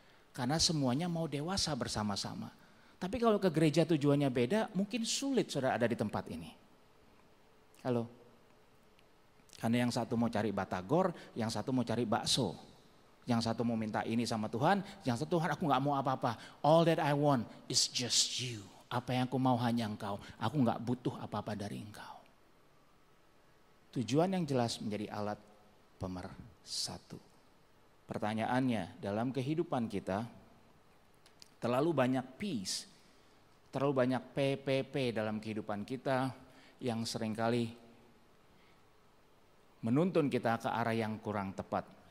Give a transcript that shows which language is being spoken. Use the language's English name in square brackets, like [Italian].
[Indonesian] Karena semuanya mau dewasa bersama-sama. Tapi kalau ke gereja tujuannya beda, mungkin sulit saudara ada di tempat ini. Halo? Karena yang satu mau cari batagor, yang satu mau cari bakso. Yang satu mau minta ini sama Tuhan, yang satu Tuhan aku gak mau apa-apa. [English] All that I want is just you. [Indonesian] Apa yang aku mau hanya engkau. Aku gak butuh apa-apa dari engkau. Tujuan yang jelas menjadi alat pemersatu. Pertanyaannya, dalam kehidupan kita terlalu banyak peace, terlalu banyak PPP dalam kehidupan kita yang seringkali menuntun kita ke arah yang kurang tepat.